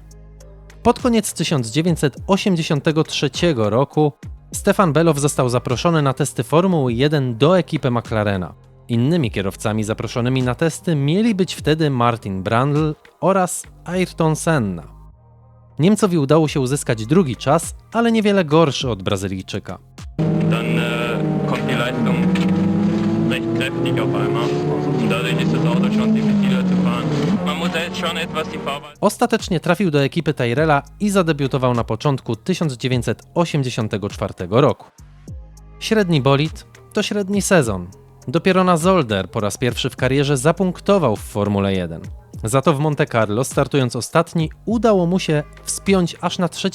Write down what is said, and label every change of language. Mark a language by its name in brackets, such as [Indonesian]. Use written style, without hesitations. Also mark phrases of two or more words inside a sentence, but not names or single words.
[Polish] Pod koniec 1983 roku Stefan Beloff został zaproszony na testy Formuły 1 do ekipy McLarena. Innymi kierowcami zaproszonymi na testy mieli być wtedy Martin Brundle oraz Ayrton Senna. Niemcowi udało się uzyskać 2. czas, ale niewiele gorszy od Brazylijczyka. [German] Kommt die Leistung recht kräftig auf einmal und dadurch ist das Auto schon diffiziler zu fahren. Man muss jetzt schon etwas die Fahrweise. [Polish] Ostatecznie trafił do ekipy Tyrrella i zadebiutował na początku 1984 roku. Średni bolid to średni sezon. Dopiero na Zolder po raz pierwszy w karierze zapunktował w Formule 1. Za to w Monte Carlo, startując ostatni, udało mu się wspiąć aż na 3.